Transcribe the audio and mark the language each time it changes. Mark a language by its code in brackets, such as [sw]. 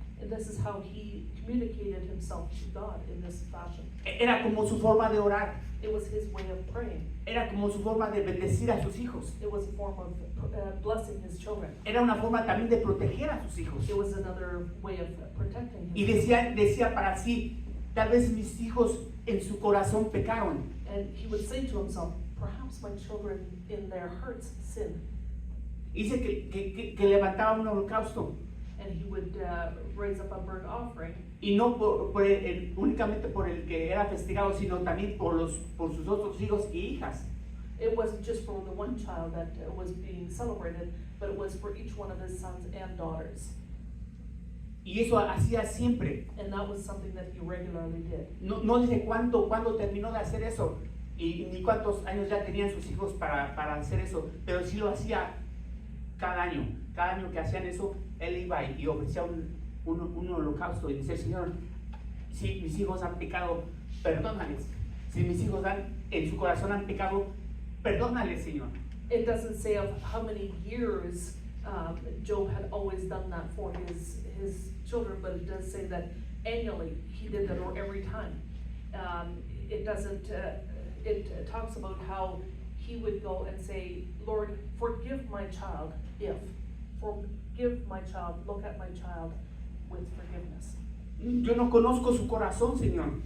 [en] And this is how he communicated himself to God in this fashion. [es] Era como su forma de orar. [en] It was his way of praying. [es] Era como su forma de bendecir a sus hijos. [en] It was a form of blessing his children. [es] Era una forma también de proteger a sus hijos. [en] It was another way of protecting his [es] Y decía para sí, tal vez mis hijos en su corazón pecaron. [en] And he would say to himself, perhaps my children in their hearts sin. [es] Dice que levantaba un holocausto. [en] And he would raise up a burnt offering. [es] Y no únicamente por el que era festejado, sino también por sus otros hijos y hijas. [en] It wasn't just for the one child that was being celebrated, but it was for each one of his sons and daughters. [es] Y eso hacía siempre. [en] And that was something that he regularly did. [es] No dice cuándo terminó de hacer eso y ni cuántos años ya tenían sus hijos para hacer eso, pero sí lo hacía cada año. Cada año que hacían eso, él iba y ofrecía un holocausto y decía, Señor, si mis hijos han pecado, perdónales. Si mis hijos en su corazón han pecado, perdónales, Señor. [en] It doesn't say of how many years Job had always done that for his children, but it does say that annually he did that, or every time. It doesn't. It talks about how he would go and say, Lord, forgive my child if. Forgive my child, look at my child with forgiveness. [es] Yo no conozco su corazón, Señor.